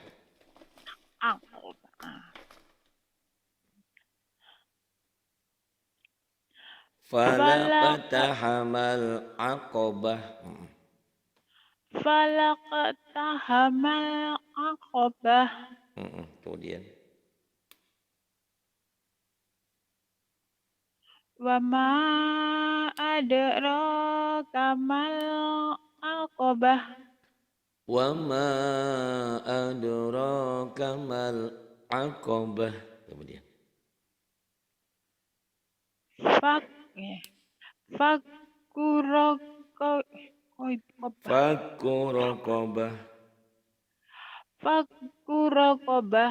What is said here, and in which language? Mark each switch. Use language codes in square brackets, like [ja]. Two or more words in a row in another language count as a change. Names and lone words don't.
[ar] aqobah فلا اقتحم العقبة. فلا اقتحم العقبة Kemudian. وما أدراك ما العقبة وما أدراك ما العقبة. Kemudian. فك رقبة. فك رقبة